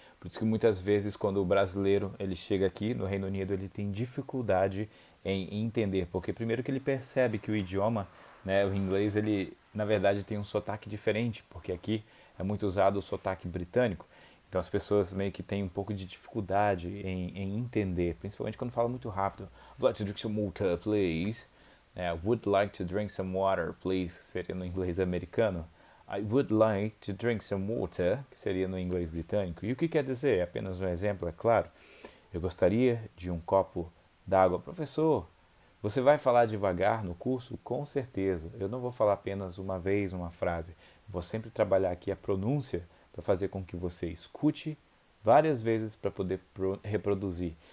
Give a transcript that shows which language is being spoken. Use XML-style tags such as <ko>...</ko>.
<pt>Por isso que muitas vezes quando o brasileiro ele chega aqui no Reino Unido ele tem dificuldade em entender, porque primeiro que ele percebe que o idioma, né, o inglês ele na verdade tem um sotaque diferente, porque aqui é muito usado o sotaque britânico. Então as pessoas meio que têm um pouco de dificuldade em entender, principalmente quando fala muito rápido.</pt> <en>I'd like to drink some water, please. Would like to drink some water, please,</en> <pt>que seria no inglês americano.</pt> <en>I would like to drink some water,</en> <pt>que seria no inglês britânico. E o que quer dizer? É apenas um exemplo, é claro. Eu gostaria de um copo d'água. Professor, você vai falar devagar no curso? Com certeza. Eu não vou falar apenas uma vez uma frase. Vou sempre trabalhar aqui a pronúncia para fazer com que você escute várias vezes para poder reproduzir.</pt>